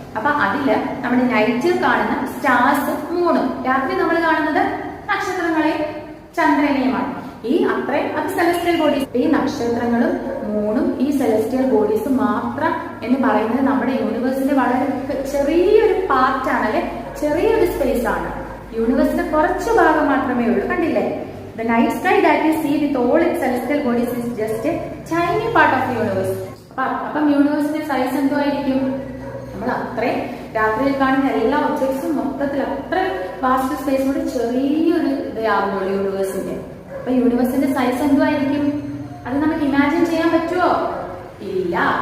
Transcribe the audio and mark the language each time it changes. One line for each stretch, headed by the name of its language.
Malayalam: അപ്പൊ അതില് നമ്മുടെ നൈറ്റിൽ കാണുന്ന സ്റ്റാർസ്, മൂണും, രാത്രി നമ്മൾ കാണുന്നത് നക്ഷത്രങ്ങളെയും ചന്ദ്രനെയുമാണ്. ഈ അത്രയും അത് celestial ബോഡീസ്. ഈ നക്ഷത്രങ്ങളും മൂണും ഈ celestial ബോഡീസ് മാത്രം എന്ന് പറയുന്നത് നമ്മുടെ യൂണിവേഴ്സിന്റെ വളരെ ചെറിയൊരു പാർട്ടാണ്, അല്ലെ, ചെറിയൊരു സ്പേസ് ആണ്. യൂണിവേഴ്സിന്റെ കുറച്ചു ഭാഗം മാത്രമേ ഉള്ളൂ. കണ്ടില്ലേ?
English: The night sky that we see with all its celestial bodies is just a tiny part of the universe.
Malayalam: അപ്പം യൂണിവേഴ്സിന്റെ സൈസ് എന്തോ ആയിരിക്കും? നമ്മൾ അത്രയും രാത്രിയിൽ കാണുന്ന എല്ലാ ഒബ്ജക്ട്സും മൊത്തത്തിൽ അത്രയും വാസ്റ്റ് സ്പേസ് കൊണ്ട് ചെറിയൊരു ഇതാവുന്നുള്ളൂ യൂണിവേഴ്സിന്റെ. അപ്പൊ യൂണിവേഴ്സിന്റെ സൈസ് എന്തോ ആയിരിക്കും? അത് നമുക്ക് ഇമാജിൻ ചെയ്യാൻ പറ്റുമോ? ഇല്ല.